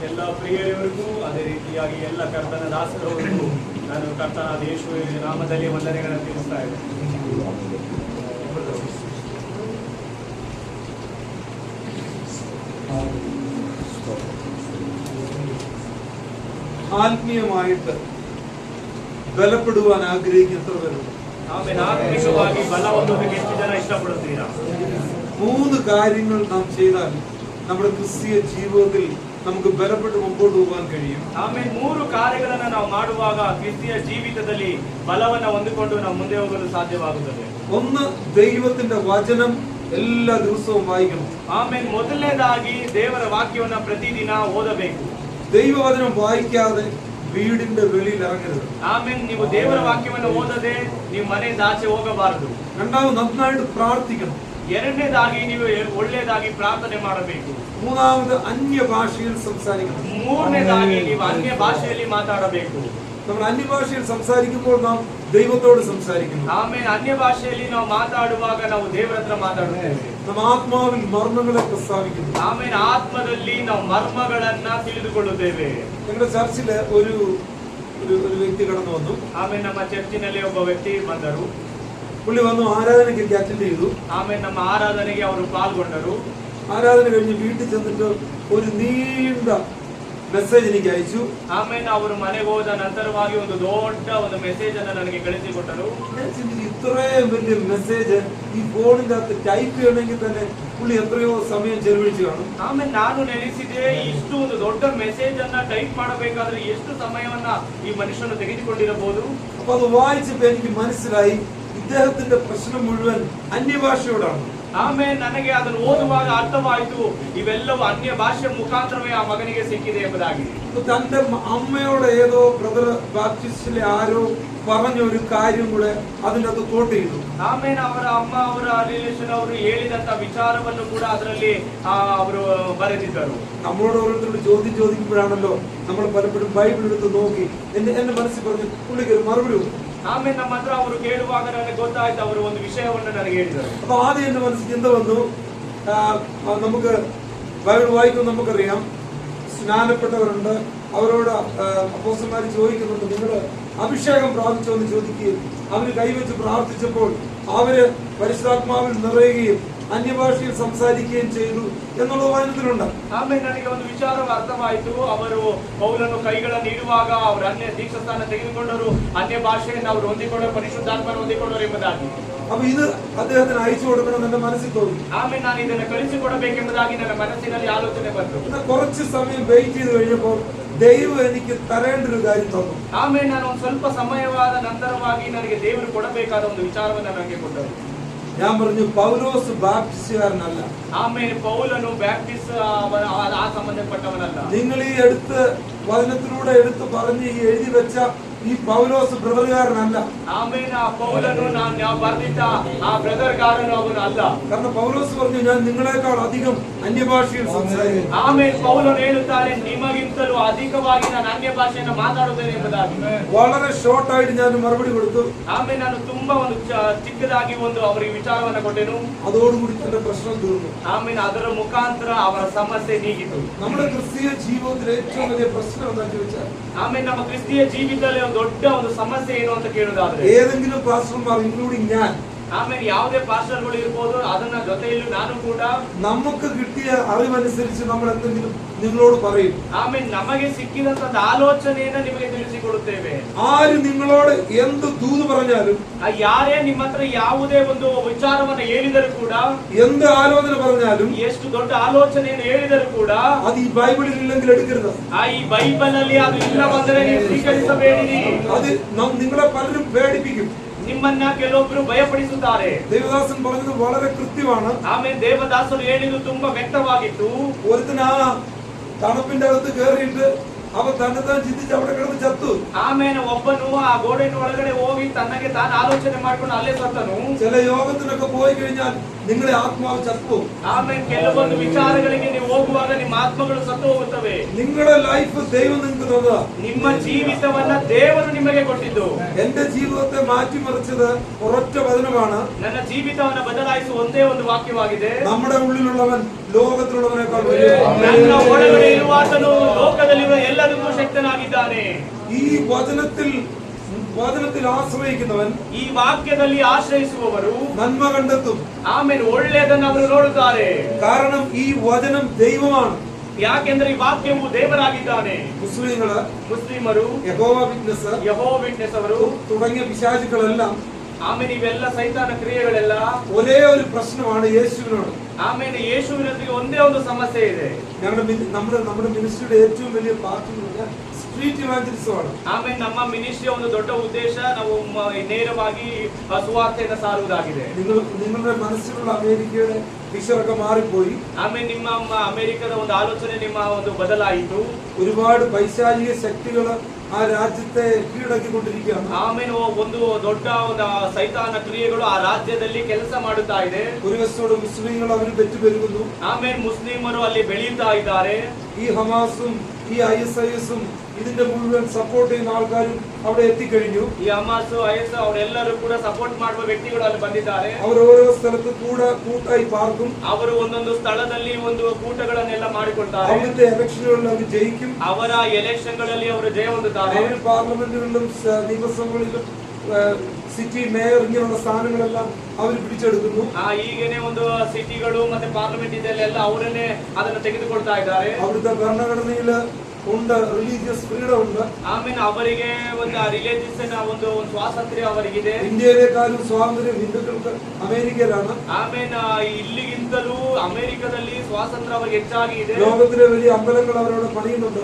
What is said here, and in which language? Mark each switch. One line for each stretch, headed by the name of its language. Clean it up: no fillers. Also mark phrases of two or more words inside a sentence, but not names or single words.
Kannada: ಪ್ರಿಯರಿವರಿಗೂ ಅದೇ ರೀತಿಯಾಗಿ ಎಲ್ಲ ಕರ್ತನ ದಾಸರವರಿಗೂ ನಾನು ಕರ್ತನಾದ ಯೇಸುವಿನ ನಾಮದಲ್ಲಿ ವಂದನೆಗಳನ್ನು ತಿಳಿಸ್ತಾ ಇದ್ದೇನೆ.
Malayalam: ആത്മീയമായിട്ട് ബലപ്പെടുവാൻ ആഗ്രഹിക്കുന്നവരുണ്ട്.
Kannada: ആത്മീയವಾಗಿ ಬಲ ಹೊಂದೋದಕ್ಕೆ ಎಷ್ಟು ಜನ ಇಷ್ಟಪಡುತ್ತೀರಾ?
Malayalam: 3 കാര്യങ്ങൾ നാം ചെയ്താൽ നമ്മുടെ ക്രിസ്തീയ ജീവിതത്തിൽ നമുക്ക് ബലപ്പെട്ട് മുമ്പോട്ട് പോകാൻ കഴിയും.
Kannada: ಆಮೇಲೆ 3 ಕಾರ್ಯಗಳನ್ನು ನಾವು ಮಾಡುವಾಗ ಕ್ರಿಸ್ತಿಯ ಜೀವಿತದಲ್ಲಿ ಬಲವನ್ನು ಹೊಂದಿಕೊಂಡು ನಾವು ಮುಂದೆ ಹೋಗಲು ಸಾಧ್ಯವಾಗುತ್ತದೆ.
Malayalam: ഒന്ന്, ദൈവത്തിന്റെ വചനം എല്ലാ ദിവസവും വായിക്കണം.
Kannada: ಆಮೇಲೆ ಮೊದಲನೇದಾಗಿ ದೇವರ ವಾಕ್ಯವನ್ನು ಪ್ರತಿದಿನ ಓದಬೇಕು.
Malayalam: ദൈവവചനം വായിക്കാതെ വീടിന്റെ വെളിയിൽ ഇറങ്ങരുത്.
Kannada: ಆಮೇಲೆ ನೀವು ದೇವರ ವಾಕ್ಯವನ್ನು ಓದದೆ ನೀವು ಮನೆಯಿಂದ ಆಚೆ ಹೋಗಬಾರದು.
Malayalam: രണ്ടാമത്, നന്നായിട്ട് പ്രാർത്ഥിക്കണം.
Kannada: ಎರಡನೇದಾಗಿ ನೀವು ಒಳ್ಳೆಯದಾಗಿ ಪ್ರಾರ್ಥನೆ ಮಾಡಬೇಕು.
Malayalam: മൂന്നാമത്, അന്യ ഭാഷയിൽ സംസാരിക്കണം.
Kannada: ಮೂರನೇದಾಗಿ ನೀವು ಅನ್ಯ ಭಾಷೆಯಲ್ಲಿ ಮಾತಾಡಬೇಕು.
Malayalam: നമ്മൾ അന്യഭാഷയിൽ സംസാരിക്കുമ്പോൾ നാം ദൈവത്തോട് സംസാരിക്കുന്നു.
Kannada: ಆಮೇಲೆ ಅನ್ಯ ಭಾಷೆಯಲ್ಲಿ ನಾವು ಮಾತಾಡುವಾಗ ನಾವು ದೇವರ ಹತ್ರ ಮಾತಾಡುತ್ತೇವೆ.
Malayalam: നാം ആത്മാവിൽ മർമ്മങ്ങളെ പ്രസ്താവിക്കുന്നു.
Kannada: ಆಮೇಲೆ ಆತ್ಮದಲ್ಲಿ ನಾವು ಮರ್ಮಗಳನ್ನ ತಿಳಿದುಕೊಳ್ಳುತ್ತೇವೆ.
Malayalam: ഞങ്ങളുടെ ചർച്ചില് ഒരു വ്യക്തി കടന്നു വന്നു.
Kannada: ಆಮೇಲೆ ನಮ್ಮ ಚರ್ಚಿನಲ್ಲಿ ಒಬ್ಬ ವ್ಯಕ್ತಿ ಬಂದರು.
Malayalam: പുള്ളി വന്നു, ആരാധനയ്ക്ക് അറ്റൻഡ് ചെയ്തു.
Kannada: ಆಮೇಲೆ ನಮ್ಮ ಆರಾಧನೆಗೆ ಅವರು ಪಾಲ್ಗೊಂಡರು.
Malayalam: ആരാധന കഴിഞ്ഞ് വീട്ടിൽ ചെന്നിട്ട് ഒരു നീണ്ട ಮೆಸೇಜ್ എനിക്ക് അയച്ചു.
Kannada: ಆಮೇಲೆ ಅವರು ಮನೆಗೆ ಹೋದ ನಂತರವಾಗಿ ಒಂದು ದೊಡ್ಡ ಒಂದು ಮೆಸೇಜ್ ಅನ್ನು ನನಗೆ ಕಳಿಸಿಕೊಟ್ಟರು.
Malayalam: ഇത്രയും വലിയ മെസ്സേജ് ഈ ഫോണിന്റെ അകത്ത് ടൈപ്പ് ചെയ്യണമെങ്കിൽ തന്നെ പുള്ളി എത്രയോ സമയം ചെലവഴിച്ചു കാണും.
Kannada: ಆಮೇಲೆ ನಾನು ನೆನೆಸಿದೆ, ಇಷ್ಟು ಒಂದು ದೊಡ್ಡ ಮೆಸೇಜ್ ಅನ್ನ ಟೈಪ್ ಮಾಡಬೇಕಾದ್ರೆ ಎಷ್ಟು ಸಮಯವನ್ನ ಈ ಮನುಷ್ಯನು ತೆಗೆದುಕೊಂಡಿರಬಹುದು.
Malayalam: അപ്പൊ അത് വായിച്ചപ്പോ എനിക്ക് മനസ്സിലായി ഇദ്ദേഹത്തിന്റെ പ്രശ്നം മുഴുവൻ അന്യഭാഷയോടാണ്.
Kannada: ಆಮೇಲೆ ನನಗೆ ಅದನ್ನು ಓದುವಾಗ ಅರ್ಥವಾಯಿತು, ಇವೆಲ್ಲವೂ ಅನ್ಯ ಭಾಷೆ ಮುಖಾಂತರವೇ ಆ ಮಗನಿಗೆ ಸಿಕ್ಕಿದೆ ಎಂಬುದಾಗಿ.
Malayalam: തന്റെ അമ്മയോട് ഏതോ ബ്രദർ ബാപ്റ്റിസ്റ്റിലെ ആരോ പറഞ്ഞ ഒരു കാര്യം കൂടെ അതിനകത്ത് കോട്ട് ചെയ്തു.
Kannada: ಆಮೇಲೆ ಅವರ ಅಮ್ಮ ಅವರ ರಿಲೇಷನ್ ಅವರು ಹೇಳಿದಂತ ವಿಚಾರವನ್ನು ಕೂಡ ಅದರಲ್ಲಿ ಅವರು ಬರೆದಿದ್ದರು.
Malayalam: നമ്മളോട് ഓരോരുത്തരോട് ചോദ്യം ചോദിക്കുമ്പോഴാണല്ലോ നമ്മൾ പലപ്പോഴും ബൈബിൾ എടുത്ത് നോക്കി എന്റെ മനസ്സിൽ പറഞ്ഞു പുള്ളിക്ക് ഒരു മറുപടി.
Kannada: ಆಮೇಲೆ ನಮ್ಮ ಹತ್ರ ಅವರು ಕೇಳುವಾಗ ನನಗೆ ಗೊತ್ತಾಯ್ತು, ಅವರು ಒಂದು ವಿಷಯವನ್ನು ನನಗೆ ಹೇಳಿದರು.
Malayalam: അപ്പൊ ആദ്യം എന്റെ മനസ്സിൽ ചിന്ത വന്നു, നമുക്ക് ബൈബിൾ വായിക്കും, നമുക്കറിയാം സ്നാനപ്പെട്ടവരുണ്ട്, അവരോട് അപ്പോസ്തലന്മാർ ചോദിക്കുന്നുണ്ട്, നിങ്ങൾ അഭിഷേകം പ്രാപിച്ചോ എന്ന് ചോദിക്കുകയും അവര് കൈവച്ച് പ്രാർത്ഥിച്ചപ്പോൾ അവര് പരിശുദ്ധാത്മാവിൽ നിറയുകയും അന്യഭാഷയിൽ സംസാരിക്കുകയും ചെയ്തു എന്നുള്ള വചനത്തിലുണ്ട്.
Kannada: ಆಮೇಲೆ ನನಗೆ ಒಂದು ವಿಚಾರ ಅರ್ಥವಾಯಿತು, ಅವರು ಪೌಲನು ಕೈಗಳನ್ನು ಇಡುವಾಗ ಅವರು ಅನ್ಯ ದೀಕ್ಷಾಸ್ಥಾನ ತೆಗೆದುಕೊಂಡರು, ಅನ್ಯ ಭಾಷೆಯನ್ನು ಅವರು ಹೊಂದಿಕೊಂಡರು, ಪರಿಶುದ್ಧಾತ್ಮನ ಹೊಂದಿಕೊಂಡರು ಎಂಬುದಾಗಿ.
Malayalam: അപ്പൊ ഇത് അദ്ദേഹത്തിന് അയച്ചു കൊടുക്കണം എന്റെ മനസ്സിൽ തോന്നി.
Kannada: ಆಮೇಲೆ ನಾನು ಇದನ್ನು ಕಳಿಸಿಕೊಡಬೇಕೆಂಬುದಾಗಿ ನನ್ನ ಮನಸ್ಸಿನಲ್ಲಿ ಆಲೋಚನೆ ಬಂತು.
Malayalam: കുറച്ച് സമയം വെയിറ്റ് ചെയ്ത് കഴിഞ്ഞപ്പോൾ ദൈവം എനിക്ക് തരേണ്ട ഒരു കാര്യം തന്നു.
Kannada: ಆಮೇಲೆ ನಾನು ಒಂದು ಸ್ವಲ್ಪ ಸಮಯವಾದ ನಂತರವಾಗಿ ನನಗೆ ದೇವರು ಕೊಡಬೇಕಾದ ಒಂದು ವಿಚಾರವನ್ನು ನನಗೆ ಕೊಟ್ಟರು.
Malayalam: ഞാൻ പറഞ്ഞു, പൗലോസ് ബാപ്റ്റിസ്റ്റുകാരനല്ല.
Kannada: ಆಮೇಲೆ ಪೌಲನು ಬ್ಯಾಪ್ಟಿಸ್ಟ್ ಆ ಸಂಬಂಧಪಟ್ಟವನಲ್ಲ.
Malayalam: നിങ്ങൾ ഈ എടുത്ത് വചനത്തിലൂടെ എടുത്ത് പറഞ്ഞ് ഈ എഴുതി വെച്ച ഈ പൗലോസ് ബ്രദറുകാരനല്ല.
Kannada: ಆಮೇಲೆ ಆ ಪೌಲನು ನಾವು ಬರೆದಿದ್ದ ಆ ಬ್ರದರ್ಗಾರನು ಅವನು ಅಲ್ಲ.
Malayalam: കാരണം പൗലോസ് പറഞ്ഞു, ഞാൻ നിങ്ങളെക്കാൾ അധികം അന്യഭാഷയിൽ സംസാരിക്കും.
Kannada: ಆಮೇಲೆ ಪೌಲನು ಹೇಳುತ್ತಾರೆ, ನಿಮಗಿಂತಲೂ ಅಧಿಕವಾಗಿ ನಾನು ಅನ್ಯ ಭಾಷೆಯನ್ನು ಮಾತಾಡುತ್ತೇನೆ ಎಂಬುದಾಗಿ.
Malayalam: വളരെ ഷോർട്ട് ആയിട്ട് ഞാൻ മറുപടി കൊടുത്തു.
Kannada: ಆಮೇಲೆ ನಾನು ತುಂಬಾ ಒಂದು ಚಿಕ್ಕದಾಗಿ ಒಂದು ಅವರಿಗೆ ವಿಚಾರವನ್ನು ಕೊಟ್ಟೆನು.
Malayalam: അതോടുകൂടി തന്റെ പ്രശ്നം തീർന്നു.
Kannada: ಆಮೇಲೆ ಅದರ ಮುಖಾಂತರ ಅವರ ಸಮಸ್ಯೆ ನೀಗಿತು.
Malayalam: നമ്മുടെ ക്രിസ്തീയ ജീവിതത്തിലെ ഏറ്റവും വലിയ പ്രശ്നം എന്താണെന്ന് ചോദിച്ചാൽ,
Kannada: ಆಮೇಲೆ ನಮ್ಮ ಕ್ರಿಸ್ತಿಯ ಜೀವಿತದಲ್ಲಿ ಒಂದು ದೊಡ್ಡ ಒಂದು ಸಮಸ್ಯೆ ಏನು ಅಂತ ಕೇಳುವುದಾದ್ರೆ,
Malayalam: ഏതെങ്കിലും പാസ്റ്റർമാർ ഇൻക്ലൂഡിങ് ഞാൻ,
Kannada: ಆಮೇಲೆ ಯಾವುದೇ ಪಾಸ್ಟರ್ಗಳು ಇರ್ಬೋದು, ಅದನ್ನ ಜೊತೆಯಲ್ಲಿ ನಾನು ಕೂಡ
Malayalam: നമുക്ക് കിട്ടിയ അറിവനുസരിച്ച് നമ്മൾ എന്തെങ്കിലും നിങ്ങളോട് പറയും.
Kannada: ಆಮೇಲೆ ನಮಗೆ ಸಿಕ್ಕಿದಂತ ಆಲೋಚನೆಯನ್ನ ನಿಮಗೆ ತಿಳಿಸಿಕೊಡುತ್ತೇವೆ.
Malayalam: ആര് നിങ്ങളോട് എന്ത് ദൂത് പറഞ്ഞാലും,
Kannada: ಯಾರೇ ನಿಮ್ಮ ಹತ್ರ ಯಾವುದೇ ಒಂದು ವಿಚಾರವನ್ನು ಹೇಳಿದರೂ ಕೂಡ,
Malayalam: എന്ത് ആലോചന പറഞ്ഞാലും,
Kannada: ಎಷ್ಟು ದೊಡ್ಡ ಆಲೋಚನೆಯನ್ನು ಹೇಳಿದರೂ ಕೂಡ
Malayalam: അത് ഈ ബൈബിളിൽ ഇല്ലെങ്കിൽ എടുക്കരുത്.
Kannada: ಈ ಬೈಬಲ್ ಅಲ್ಲಿ ಅದು ಇಲ್ಲ ಬಂದರೆ ನೀವು ಸ್ವೀಕರಿಸಬೇಡಿರಿ.
Malayalam: അത് നിങ്ങളെ പലരും പേടിപ്പിക്കും.
Kannada: ನಿಮ್ಮನ್ನ ಕೆಲವೊಬ್ರು ಭಯಪಡಿಸುತ್ತಾರೆ.
Malayalam: ദേവദാസൻ പറഞ്ഞത് വളരെ കൃത്യമാണ്.
Kannada: ಆಮೇಲೆ ದೇವದಾಸರು ಹೇಳಿದ್ದು ತುಂಬಾ ವ್ಯಕ್ತವಾಗಿತ್ತು.
Malayalam: ഒരുത്തിന് ആ തണുപ്പിന്റെ അകത്ത് കയറിയിട്ട് അവൻ തന്നെത്താൻ ചിന്തിച്ച് അവിടെ കിടന്ന് ചത്തു.
Kannada: ಆಮೇಲೆ ಒಬ್ಬನು ಆ ಗೋಡೆಯ ಒಳಗಡೆ ಹೋಗಿ ತನ್ನಗೆ ತಾನು ಆಲೋಚನೆ ಮಾಡ್ಕೊಂಡು ಅಲ್ಲೇ ಸತ್ತನು.
Malayalam: ചില യോഗത്തിനൊക്കെ പോയി കഴിഞ്ഞാൽ നിങ്ങളെ ആത്മാവ് ചത്തു.
Kannada: ಆಮೇಲೆ ಕೆಲವೊಂದು ವಿಚಾರಗಳಿಗೆ ನೀವು ಹೋಗುವಾಗ ನಿಮ್ಮ ಆತ್ಮಗಳು ಸತ್ತು ಹೋಗುತ್ತವೆ.
Malayalam: നിങ്ങളുടെ ലൈഫ് ദൈവം നിങ്ങൾക്ക് തന്നതാ.
Kannada: ನಿಮ್ಮ ಜೀವಿತವನ್ನ ದೇವರು ನಿಮಗೆ ಕೊಟ್ಟಿದ್ದು.
Malayalam: എന്റെ ജീവിതത്തെ മാറ്റിമറിച്ചത് ഒരൊറ്റ വചനമാണ്.
Kannada: ನನ್ನ ಜೀವಿತವನ್ನ ಬದಲಾಯಿಸುವ ಒಂದೇ ಒಂದು ವಾಕ್ಯವಾಗಿದೆ.
Malayalam: നമ്മുടെ ഉള്ളിലുള്ളവൻ ലോകത്തിലുള്ളവനേക്കാൾ വലിയ.
Kannada: ನನ್ನ ಒಳಗಡೆ ಇರುವಾತನು ಲೋಕದಲ್ಲಿರುವ ಎಲ್ಲದಕ್ಕೂ ಶಕ್ತನಾಗಿದ್ದಾನೆ.
Malayalam: ഈ വചനത്തിൽ ആശ്രയിക്കുന്നവൻ,
Kannada: ಈ ವಾಕ್ಯದಲ್ಲಿ ಆಶ್ರಯಿಸುವವರು
Malayalam: നന്മ കണ്ടെത്തും.
Kannada: ಆಮೇಲೆ ಒಳ್ಳೆಯದನ್ನು ಅವರು ನೋಡುತ್ತಾರೆ.
Malayalam: കാരണം ഈ വചനം ദൈവമാണ്.
Kannada: ಯಾಕೆಂದ್ರೆ ಈ ವಾಕ್ಯವು ದೇವರಾಗಿದ್ದಾನೆ. ಮುಸ್ಲಿಮರು,
Malayalam: യഹോവ വിറ്റ്നസ്,
Kannada: ಯೆಹೋವ ವಿಟ್ನೆಸ್ ಅವರು
Malayalam: തുടങ്ങിയ പിശാചുക്കളെല്ലാം
Kannada: ಆಮೇಲೆ ಇವೆಲ್ಲ ಸೈತಾನ ಕ್ರಿಯೆಗಳೆಲ್ಲ
Malayalam: ഒരേ ഒരു പ്രശ്നമാണ് യേശുവിനോട്.
Kannada: ಆಮೇಲೆ ಯೇಸುವಿನೊಂದಿಗೆ ಒಂದೇ ಒಂದು ಸಮಸ್ಯೆ ಇದೆ.
Malayalam: നമ്മുടെ മിനിസ്ട്രിയുടെ ഏറ്റവും വലിയ പാർട്ടി
English: street evangelismആണ്.
Kannada: ಆಮೇಲೆ ನಮ್ಮ ಮಿನಿಸ್ಟ್ರಿಯ ಒಂದು ದೊಡ್ಡ ಉದ್ದೇಶ ನಾವು ನೇರವಾಗಿ ಸುವಾರ್ತೆಯನ್ನು ಸಾರುವುದಾಗಿದೆ.
Malayalam: നിങ്ങളുടെ മനസ്സിലുള്ള അമേരിക്കയുടെ പിക്ചറൊക്കെ മാറിപ്പോയി.
Kannada: ಆಮೇಲೆ ನಿಮ್ಮ ಅಮೆರಿಕದ ಒಂದು ಆಲೋಚನೆ ನಿಮ್ಮ ಒಂದು ಬದಲಾಯಿತು.
Malayalam: ഒരുപാട് പൈശാചിക ശക്തികൾ ആ രാജ്യത്തെ കീഴടക്കിക്കൊണ്ടിരിക്കുകയാണ്.
Kannada: ಆಮೇಲೆ ಒಂದು ದೊಡ್ಡ ಒಂದು ಸೈತಾನ ಕ್ರಿಯೆಗಳು ಆ ರಾಜ್ಯದಲ್ಲಿ ಕೆಲಸ ಮಾಡುತ್ತಾ ಇದೆ.
Malayalam: ഒരു വശത്തോട് മുസ്ലിങ്ങൾ അവർ പെറ്റുപെരുകുന്നു.
Kannada: ಆಮೇಲೆ ಮುಸ್ಲಿಮರು ಅಲ್ಲಿ ಬೆಳೆಯುತ್ತಾ ಇದ್ದಾರೆ.
Malayalam: ഈ ഹമാസും ഈ ISIS-ഉം ഇതിന്റെ മുഴുവൻ സപ്പോർട്ട് ചെയ്യുന്ന ആൾക്കാരും അവിടെ എത്തിക്കഴിഞ്ഞു.
Kannada: ಈ ಹಮಾಸ್ IS ಅವರೆಲ್ಲರೂ ಕೂಡ ಸಪೋರ್ಟ್ ಮಾಡುವ ವ್ಯಕ್ತಿಗಳು ಅಲ್ಲಿ ಬಂದಿದ್ದಾರೆ.
Malayalam: അവർ ഓരോ സ്ഥലത്ത് കൂട്ടായി പാർക്കും.
Kannada: ಅವರು ಒಂದೊಂದು ಸ್ಥಳದಲ್ಲಿ ಒಂದು ಕೂಟಗಳನ್ನೆಲ್ಲ ಮಾಡಿಕೊಳ್ತಾರೆ.
Malayalam: അവിടുത്തെ ഇലക്ഷനുകളിൽ അവർ ജയിക്കും.
Kannada: ಅವರ ಎಲೆಕ್ಷನ್ ಗಳಲ್ಲಿ ಅವರು ಜಯ ಹೊಂದುತ್ತಾರೆ.
Malayalam: അവർ പാർലമെന്റുകളിലും നിയമസഭകളിലും സിറ്റി മേയർ ഇങ്ങനെയുള്ള സ്ഥാനങ്ങളെല്ലാം അവർ പിടിച്ചെടുക്കുന്നു.
Kannada: ಈಗೇನೆ ಒಂದು ಸಿಟಿಗಳು ಮತ್ತೆ ಪಾರ್ಲಿಮೆಂಟ್ ಇದೆಲ್ಲ ಅವರನ್ನೇ ಅದನ್ನು ತೆಗೆದುಕೊಳ್ತಾ ಇದ್ದಾರೆ.
Malayalam: അവിടുത്തെ ഭരണഘടനയിൽ ഉണ്ട്
English: religious freedom
Malayalam: ഉണ്ട്.
Kannada: ಆಮೇಲೆ ಅವರಿಗೆ ಒಂದು ರಿಲಿಜಿಯಸ್ ಒಂದು ಸ್ವಾತಂತ್ರ್ಯ ಅವರಿಗಿದೆ.
Malayalam: ഇന്ത്യയിലേക്കാളും സ്വാതന്ത്ര്യം ഹിന്ദുക്കൾക്ക് അമേരിക്കയിലാണ്.
Kannada: ಆಮೇಲೆ ಇಲ್ಲಿಗಿಂತಲೂ ಅಮೆರಿಕದಲ್ಲಿ ಸ್ವಾತಂತ್ರ್ಯ ಅವರಿಗೆ ಹೆಚ್ಚಾಗಿ ಇದೆ.
Malayalam: ലോകത്തിലെ വലിയ അമ്പലങ്ങൾ അവരവിടെ പണിയുന്നുണ്ട്.